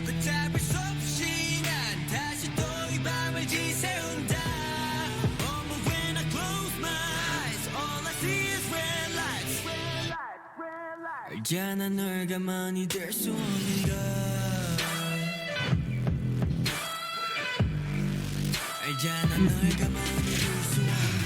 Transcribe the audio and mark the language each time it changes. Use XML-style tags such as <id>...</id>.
<ko>끝잡을 수 없이 난 다시 또 이 밤을 지새운다.</ko> <en>Oh, but when I close my eyes, all I see is red lights.</en> <ko>알잖아 널 가만히 둘 수 없는 걸. 알잖아 널 가만히 둘 수 없는 걸.</ko>